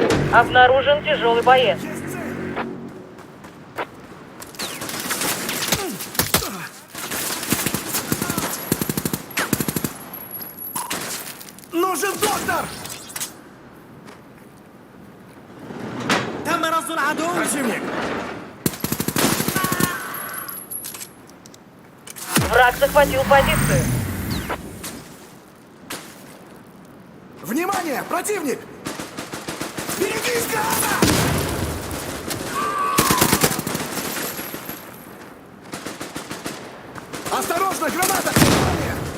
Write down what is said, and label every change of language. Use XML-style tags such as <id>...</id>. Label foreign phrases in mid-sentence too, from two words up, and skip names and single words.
<ru>Обнаружен тяжелый боец. Нужен доктор!</ru> <ar>تم رصد العدو.</ar> <ru>Противник! Враг захватил позицию. Внимание! Противник! Берегись, граната! Осторожно, граната! Внимание!</ru>